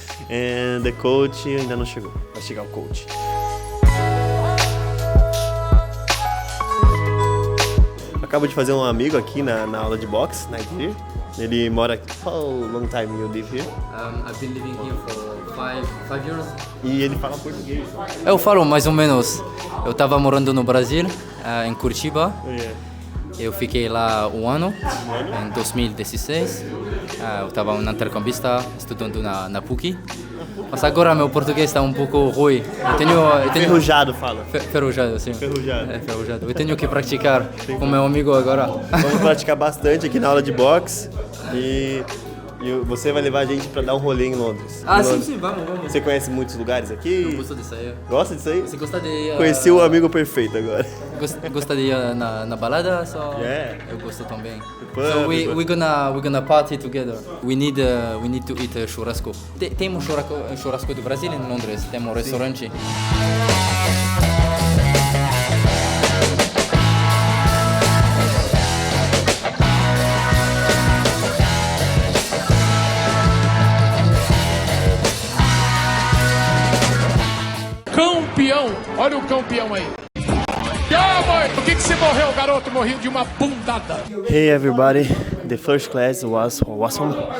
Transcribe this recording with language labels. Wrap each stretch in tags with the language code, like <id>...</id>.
<en>And the coach</en> <pt>ainda não chegou. Vai chegar o coach. Acabo de fazer um amigo aqui na aula de boxe, na Nigeria. Ele mora aqui.</pt> <en>How long time you live here? I've been living here for five years.</en> <pt>E ele fala português. Eu falo mais ou menos. Eu estava morando no Brasil, em Curitiba. Eu fiquei lá um ano, em 2016. Eu estava um intercambista estudando na PUC. Mas agora meu português está um pouco ruim. Eu tenho Ferrujado, fala. Ferrujado, sim. Ferrujado. Ferrujado. Eu tenho que praticar com meu amigo agora. Vamos praticar bastante aqui na aula de boxe. E você vai levar a gente pra dar um rolê em Londres. Sim, vamos. Você conhece muitos lugares aqui? Eu gosto disso aí. Gosta disso aí? Você gosta de... Conheci o amigo perfeito agora. Gosta de ir na balada?</pt> <en>Yeah.</en> <pt>Eu gosto também. Pub,</pt> <en>So we're gonna party together. We need to eat churrasco.</en> <pt>Tem um churrasco do Brasil em Londres. Tem um restaurante. Campeão! Olha o campeão aí! Ah, mãe! Por que você morreu, garoto? Morri de uma bundada!</pt> <en>Hey everybody, the first class was awesome.</en>